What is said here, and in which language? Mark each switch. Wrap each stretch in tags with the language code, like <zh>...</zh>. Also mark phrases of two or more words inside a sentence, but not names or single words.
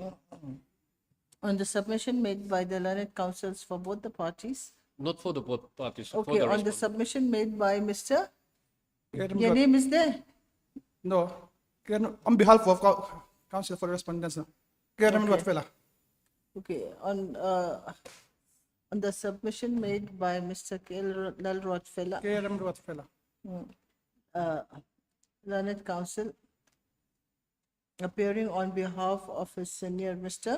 <en>On the submission made by the learned counsels for both the parties. Not for the both parties. Okay, for the on the respondent. submission made by Mr. Kerem Your Duat- name is there? No, on behalf of counsel for the respondents. Kerem Okay. Duat-Vela. Okay, on the submission made by Mr. Lal Rothfeller, Kerem Duat-Vela. learned counsel, appearing on behalf of his senior Mr.</en>